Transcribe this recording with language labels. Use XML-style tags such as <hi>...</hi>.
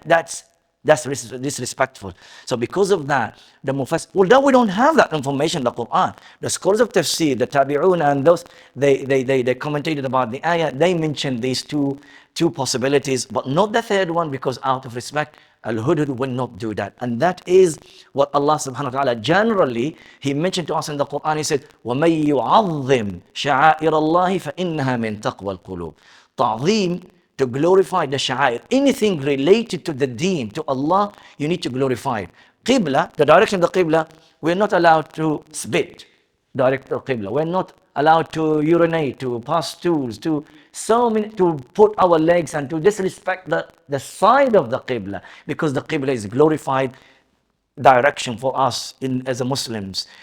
<en>That's disrespectful. So because of that, the Mufassir, although we don't have that information in the Quran, the scholars of Tafsir, the Tabi'un and those, they commentated about the ayah, they mentioned these two possibilities, but not the third one, because out of respect, al-hudhud will not do that. And that is what Allah subhanahu wa ta'ala generally, He mentioned to us in the Quran.</en> <ar>He said, وَمَن يُعَظِّمْ شَعَائِرَ اللَّهِ فَإِنَّهَا مِن تَقْوَى الْقُلُوبِ.</ar> <en>Ta'zeem, to glorify the sha'air. Anything related to the deen, to Allah, you need to glorify it. Qibla, the direction of the Qibla, we're not allowed to spit direct to Qibla. We're not allowed to urinate, to pass stools, to put our legs and to disrespect the side of the Qibla, because the Qibla is glorified direction for us as a Muslims.</en>